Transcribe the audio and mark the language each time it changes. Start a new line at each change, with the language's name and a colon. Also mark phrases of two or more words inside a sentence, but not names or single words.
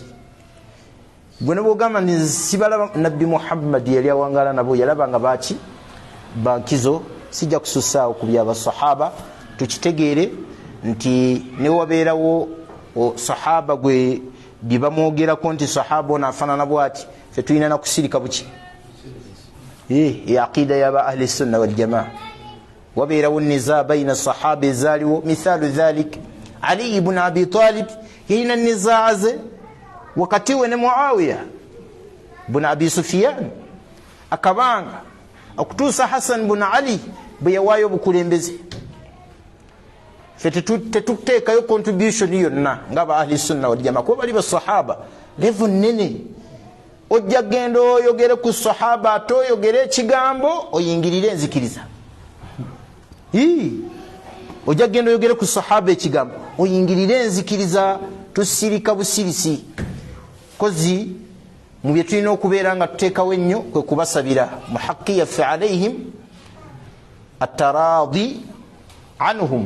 Ganda: gwe ne bwogamba nti sibalaba nabbi Muhammad yali awangala nabo yalaba nga baki bankizo. sijja kusussaawo ku byabasahaba tukitegeere nti ne wabeerawo sahaba gwe byebamwogerako nti sahaba ono afaanana bwati fe tulina nakusirika buki aqida yaba
Arabic: أهل السنة والجماعة.
Ganda: wabeerawo
Arabic: نزاع بين الصحابة
Ganda: ezaaliwo
Arabic: مثال ذلك
Ganda: Ali ibn Abi Talib yalina nizaaze wakati we ne Muawiya ibn Abi Sufyan akabanga okutuusa Hassan ibn Ali bwe yawaayo obukulembeze. fe tetuteekayo contribution yonna ng'aba
Arabic: أهل السنة والجماعة
Ganda: kuba bali basahaba levo nene. ojja genda oyogere ku sahaba ate oyogere ekigambo oyingirire enzikiriza. ojja genda oyogere ku sahaba ekigambo oyingirire enzikiriza. tusirika busirisi kozi mu bye tulina okubeera nga tuteekawo ennyo kwe kubasabira mu haqqi yaffe
Arabic: عليهم الترضي عنهم.